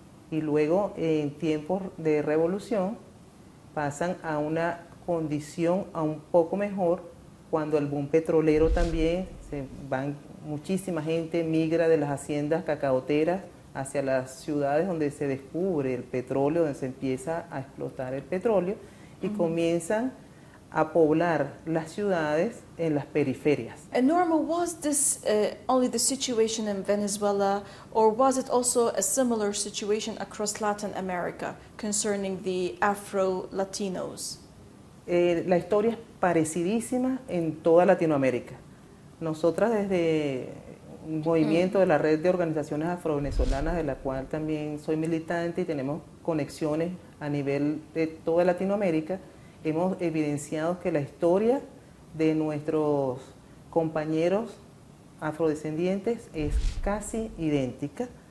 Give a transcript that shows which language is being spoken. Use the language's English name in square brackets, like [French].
[Spanish] y luego en tiempos de revolución pasan a una condición a un poco mejor cuando el boom petrolero también, muchísima gente migra de las haciendas cacaoteras hacia las ciudades donde se descubre el petróleo, donde se empieza a explotar el petróleo y comienzan a poblar las ciudades en las periferias. [English] And Norma, was this only the situation in Venezuela, or was it also a similar situation across Latin America concerning the Afro-Latinos? [Spanish] La historia es parecidísima en toda Latinoamérica. Nosotras desde un movimiento de la red de organizaciones afro-venezolanas, de la cual también soy militante y tenemos conexiones a nivel de toda Latinoamérica, hemos evidenciado que la historia de nuestros compañeros afrodescendientes es casi idéntica.